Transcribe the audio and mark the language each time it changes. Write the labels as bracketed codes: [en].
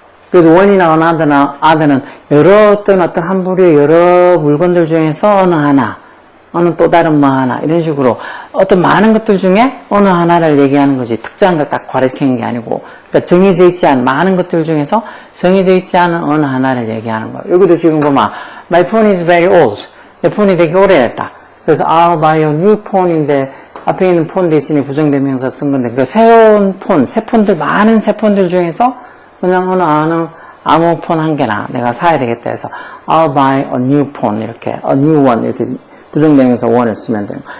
[ko] 그래서 원이나 어나더나 아더는 여러 어떤 한 부류의 여러 물건들 중에서 어느 하나, 어느 또 다른 뭐 하나 이런 식으로 어떤 많은 것들 중에 어느 하나를 얘기하는 거지 특정한 걸 딱 가리키는 게 아니고 그러니까 정해져 있지 않은 많은 것들 중에서 정해져 있지 않은 어느 하나를 얘기하는 거예요. 여기도 지금 보면 [en] My phone is very old. [ko] 내 폰이 되게 오래됐다. 그래서 [en] I'll buy a new phone [ko] 인데 앞에 있는 폰 대신에 부정대명사 쓴 건데 그 새로운 폰, 새 폰들 많은 새 폰들 중에서 그냥 어느 아무 폰 한 개나 내가 사야 되겠다 해서 I'll buy a new phone 이렇게 [en] a new one [ko] 이렇게 부정대명사 one을 쓰면 돼요.